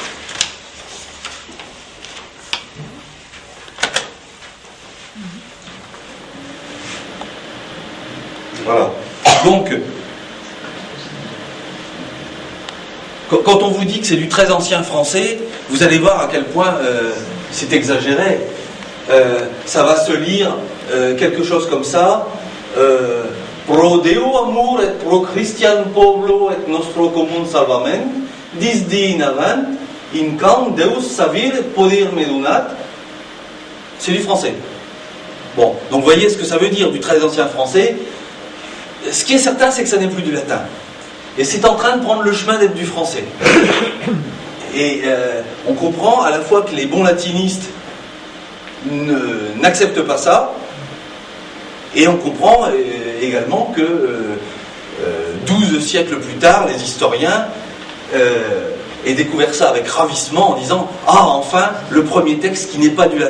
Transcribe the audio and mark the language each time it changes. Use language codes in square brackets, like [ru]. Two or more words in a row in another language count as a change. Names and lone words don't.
[fr] Voilà. Donc, quand on vous dit que c'est du très ancien français, vous allez voir à quel point c'est exagéré. Ça va se lire quelque chose comme ça. [fro] Pro Deo amor et pro Christian Pablo et nostro commun salvament, dis di in avant, in can Deus savir poder me donat. [fr] C'est du français. Bon, donc vous voyez ce que ça veut dire du très ancien français. Ce qui est certain, c'est que ça n'est plus du latin. Et c'est en train de prendre le chemin d'être du français. Et on comprend à la fois que les bons latinistes n'acceptent pas ça, et on comprend également que 12 siècles plus tard, les historiens aient découvert ça avec ravissement en disant « Ah, enfin, le premier texte qui n'est pas du latin.